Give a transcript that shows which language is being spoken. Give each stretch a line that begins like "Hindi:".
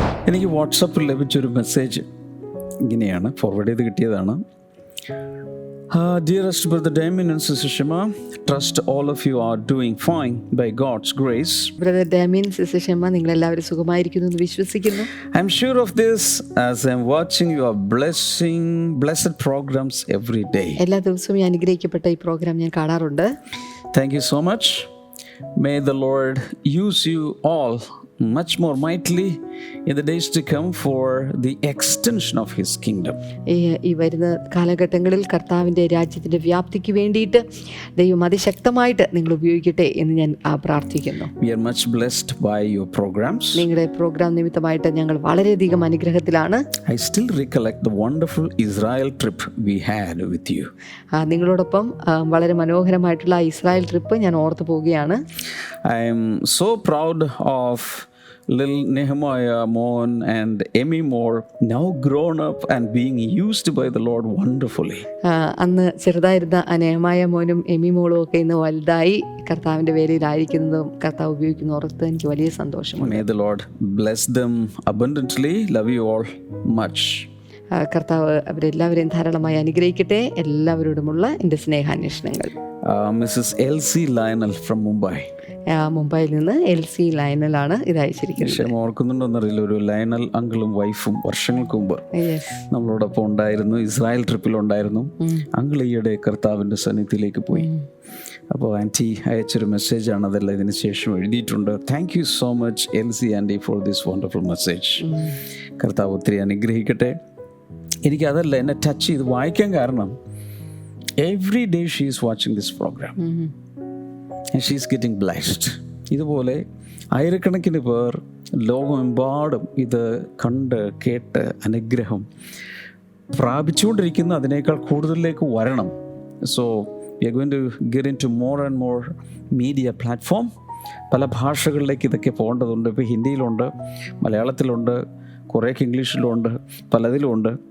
Malayalam: എനിക്ക് വാട്സപ്പിൽ ലഭിച്ചൊരു മെസ്സേജ് ഇങ്ങനെയാണ്, ഫോർവേഡ് ചെയ്ത് കിട്ടിയതാണ്.
English: Dearest Brother Damien and Sister Shema, trust all of you are doing fine by God's grace.
Malayalam: Brother Damian, sister Shama, നിങ്ങൾ എല്ലാവരും സുഖമായിരിക്കുന്നു എന്ന് വിശ്വസിക്കുന്നു.
English: I'm sure of this as I'm watching your blessed programs every day.
Malayalam: എല്ലാ ദിവസവും ഈ അനുഗ്രഹിക്കപ്പെട്ട ഈ പ്രോഗ്രാം ഞാൻ കാണാറുണ്ട്.
English: Thank you so much. May the Lord use you all much more mightily in the days to come for the extension of His kingdom.
Malayalam: ഈ വരുന്ന കാലഘട്ടങ്ങളിൽ കർത്താവിൻ്റെ രാജ്യത്തിൻ്റെ വ്യാപ്തിക്ക് വേണ്ടിയിട്ട് ദൈവം അതിശക്തമായിട്ട് നിങ്ങൾ ഉപയോഗിക്കട്ടെ എന്ന് ഞാൻ പ്രാർത്ഥിക്കുന്നു.
English: We are much blessed by your programs.
Malayalam: നിങ്ങളുടെ പ്രോഗ്രാം നിമിത്തമായിട്ട് ഞങ്ങൾ വളരെയധികം അനുഗ്രഹത്തിലാണ്.
English: I still recollect the wonderful Israel trip we had with you.
Malayalam: നിങ്ങളോടൊപ്പം വളരെ മനോഹരമായിട്ടുള്ള ഇസ്രായേൽ ട്രിപ്പ് ഞാൻ ഓർത്തു പോവുകയാണ്.
English: I am so proud of little Nehemiah, Mon and Emmy Moore, now grown up and being used by the Lord wonderfully.
Malayalam: അന്ന് ചെറുതായിരുന്ന നെഹമായ മോനും Amy മോളും ഒക്കെ ഇന്ന് വലുതായി കർത്താവിൻ്റെ വേലയിലായിരിക്കുന്നതും കർത്താവ് ഉപയോഗിക്കുന്ന ഓർത്ത് എനിക്ക് വലിയ സന്തോഷമുണ്ട്.
English: May the Lord bless them abundantly. Love you all much.
Malayalam: കർത്താവ് അവരെല്ലാവരെയും ധാരാളമായി അനുഗ്രഹിക്കട്ടെ. എല്ലാവരോടുമുള്ള എൻ്റെ സ്നേഹാന്വേഷണങ്ങൾ.
English: Mrs. LC Lionel from Mumbai.
Malayalam: മുംബൈയിൽ നിന്ന് LC ലയനലാണ് ഇത് അയച്ചിരിക്കുന്നത്. പക്ഷേ ഓർക്കുന്നുണ്ടോന്നറിയില്ല, ഒരു ലയനൽ അങ്കിളും വൈഫും വർഷങ്ങൾക്ക് മുമ്പ് നമ്മളോടൊപ്പം ഉണ്ടായിരുന്നു, ഇസ്രായേൽ ട്രിപ്പിലുണ്ടായിരുന്നു. അങ്കിൾ ഈയിടെ കർത്താവിൻ്റെ സന്നിധിയിലേക്ക് പോയി. അപ്പോൾ ആൻറ്റി അയച്ചൊരു മെസ്സേജാണ്, അതെല്ലാം ഇതിന് ശേഷം എഴുതിയിട്ടുണ്ട്.
English: Thank you so much LC aunty for this wonderful message.
Malayalam: കർത്താവ് ഒത്തിരി അനുഗ്രഹിക്കട്ടെ. എനിക്കതല്ല, എന്നെ ടച്ച് ചെയ്ത് വായിക്കാൻ കാരണം
English: every day she is watching this program and she is getting blessed.
Malayalam: ഇതുപോലെ ആയിരക്കണക്കിന് പേർ ലോകമെമ്പാടും ഇത് കണ്ട് കേട്ട് അനുഗ്രഹം പ്രാപിച്ചുകൊണ്ടിരിക്കുന്ന, അതിനേക്കാൾ കൂടുതലിലേക്ക് വരണം.
English: So we are going to get into more and more media platform.
Malayalam: പല ഭാഷകളിലേക്ക് ഇതൊക്കെ പോകേണ്ടതുണ്ട്. ഇപ്പോൾ ഹിന്ദിയിലുണ്ട്, മലയാളത്തിലുണ്ട്, കുറേയൊക്കെ ഇംഗ്ലീഷിലുണ്ട്, പലതിലുമുണ്ട്.